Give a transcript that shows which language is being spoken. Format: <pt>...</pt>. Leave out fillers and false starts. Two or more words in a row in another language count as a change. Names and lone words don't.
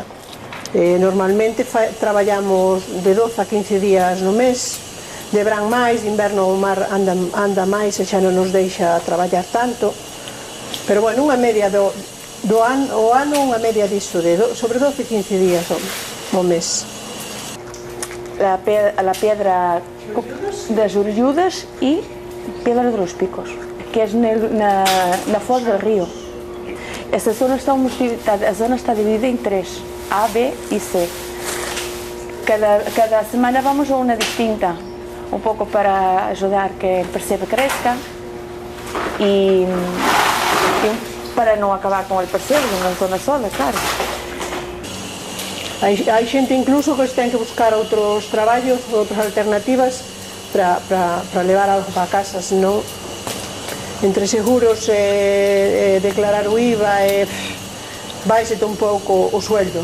<gl>Normalmente traballamos de 12 a 15 días no mes, de verán máis, de inverno o mar anda máis e xa non nos deixa traballar tanto. Pero, bueno, unha media do ano, unha media disto, sobre 12 e 15 días ao mes.</gl> <es>La piedra de las Orlludas y Piedra de los Picos, que es</es> <gl>na foz</gl> <es>del río. Esta zona está dividida en 3, A, B y C. Cada semana vamos a una distinta, un poco para ayudar que el percebe crezca y para non acabar con el percebe nunha zona sola, claro.</es> <gl>Hai xente incluso que ten que buscar outros traballos, outras alternativas para levar algo para casa, senón entre seguros, declarar o IVA, baixete un pouco o sueldo.</gl>